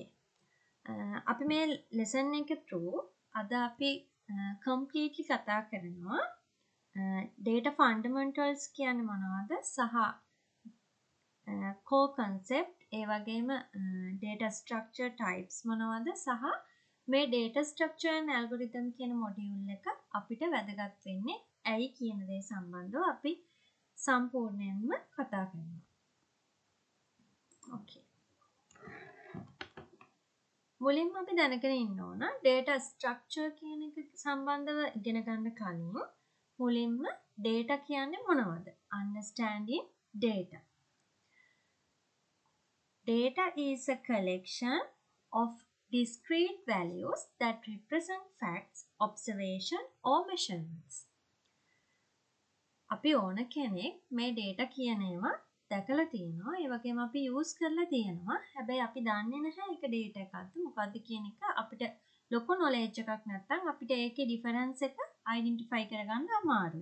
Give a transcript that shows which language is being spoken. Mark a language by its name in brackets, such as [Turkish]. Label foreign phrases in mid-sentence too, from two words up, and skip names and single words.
[Sinhala] අපි මේ lesson එක through අද අපි completely කතා කරනවා [English] data fundamentals [Sinhala] කියන්නේ මොනවද සහ [English] core concept [Sinhala] ඒ වගේම [English] data structure types [Sinhala] මොනවද සහ මේ [English] data structure and algorithm [Sinhala] කියන module එක අපිට වැදගත් වෙන්නේ ඇයි කියන දේ සම්බන්ධව අපි සම්පූර්ණයෙන්ම කතා කරනවා. Okay. මුලින්ම අපි දැනගෙන ඉන්න ඕන [English] data structure [Sinhala] කියන එක සම්බන්ධව ඉගෙන ගන්න කලින් මුලින්ම data කියන්නේ මොනවද? [English] Understanding data. Data is a collection of discrete values that represent facts, observation or measurements. [Sinhala] අපි ඕන කෙනෙක් මේ data කියන ඒවා දැකලා තියෙනවා. ඒ වගේම අපි use කරලා තියෙනවා. හැබැයි අපි දන්නේ නැහැ ඒක data එකක්ද මොකක්ද කියන එක අපිට ලොකු knowledge එකක් නැත්නම් අපිට ඒකේ difference එක identify කරගන්න අමාරුයි.